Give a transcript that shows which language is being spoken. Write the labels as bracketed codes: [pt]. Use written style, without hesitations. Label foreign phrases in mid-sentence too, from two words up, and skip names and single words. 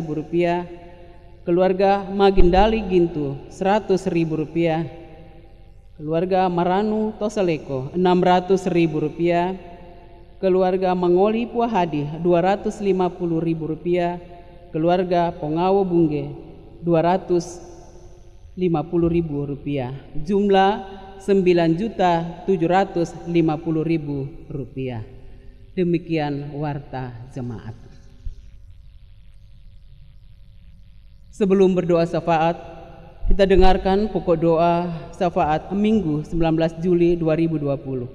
[id] rupiah, keluarga Magindali Gintu 100.000 rupiah, keluarga Maranu Toseleko 600.000 rupiah, keluarga Mangoli Puahadi 250.000 rupiah, keluarga Pongawo Bungge 250.000 rupiah, jumlah 9.750.000 rupiah. Demikian warta jemaat. Sebelum berdoa syafaat, kita dengarkan pokok doa syafaat Minggu 19 Juli 2020.